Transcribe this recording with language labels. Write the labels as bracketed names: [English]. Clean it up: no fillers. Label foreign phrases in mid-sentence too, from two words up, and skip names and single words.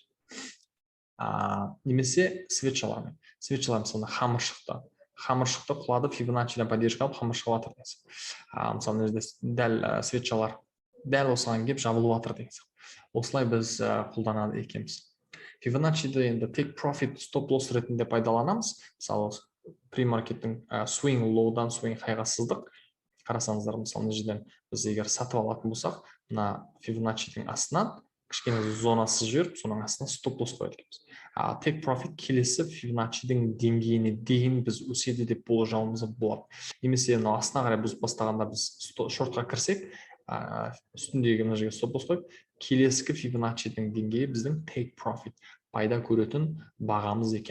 [Kazakh] Немесе свечалармен. Свечалар мысалы хамыр шықты құлады, Фибоначчиден поддержка алып хамыр шығып жатыр деген. Мысалы мына жерде дәл свечалар дәл осыған келіп жабылып жатыр деген. Осылай біз қолданады екенбіз. Фибоначчиді енді [English] take profit stop loss [Kazakh] ретінде пайдаланамыз. Мысалы премаркеттің [English] swing low- [Kazakh] дан [English] swing high- [Kazakh] ға сыздық. Қарасаңыздар, мысалы мына жерден біз егер сатып алатын болсақ, мына Фибоначчидің астынан кішкене зонасы жіберіп, соның астына [English] stop loss [Kazakh] қояды екенбіз. [English] Take profit [Kazakh] келесі Фибоначчидің деңгейіне дейін біз өседі деп болжауымыз болады. Немесе мына астына қарай бұзып бастағанда біз шортқа кірсек, үстіндегі мына жерге [English] stop loss [Kazakh] қойып, келесі Фибоначчидің деңгейі біздің [English] take profit [Kazakh] пайда көретін бағамыз екен.